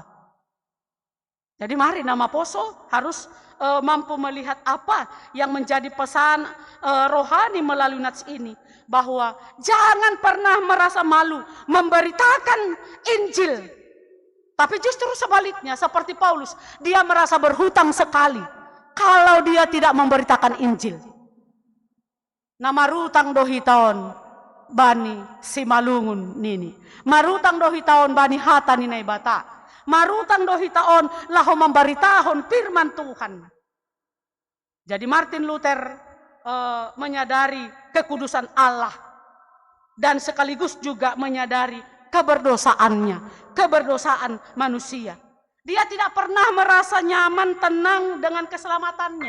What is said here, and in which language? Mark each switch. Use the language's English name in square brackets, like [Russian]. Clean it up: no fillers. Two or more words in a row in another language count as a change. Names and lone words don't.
[Indonesian] Jadi mari nama Poso harus mampu melihat apa yang menjadi pesan rohani melalui nats ini. Bahwa jangan pernah merasa malu memberitakan Injil. Tapi justru sebaliknya, seperti Paulus, dia merasa berhutang sekali kalau dia tidak memberitakan Injil. Nah, [Batak Simalungun] marutang dohitaon bani simalungun nini. Marutang dohitaon bani hata ninai bata. Marutang dohitaon laho memberitahon firman Tuhan. [Indonesian] Jadi Martin Luther menyadari kekudusan Allah dan sekaligus juga menyadari keberdosaan manusia. Dia tidak pernah merasa nyaman, tenang dengan keselamatannya.